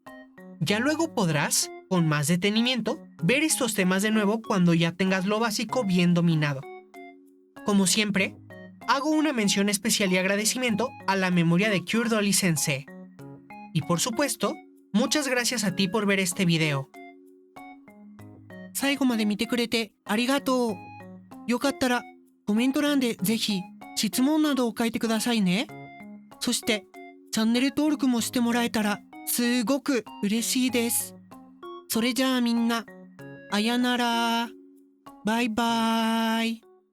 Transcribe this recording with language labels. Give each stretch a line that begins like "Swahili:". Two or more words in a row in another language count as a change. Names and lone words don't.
Spanish: Ya luego podrás, con más detenimiento, ver estos temas de nuevo cuando ya tengas lo básico bien dominado. Como siempre, hago una mención especial y agradecimiento a la memoria de Cure Dolly Sensei. Y por supuesto, muchas gracias a ti por ver este video.
Japanese: 最後まで見てくれてありがとう。よかったらコメント欄でぜひ質問などを書いてくださいね。そしてチャンネル登録もしてもらえたらすごく嬉しいです。それじゃあみんな、あやなら。バイバーイ。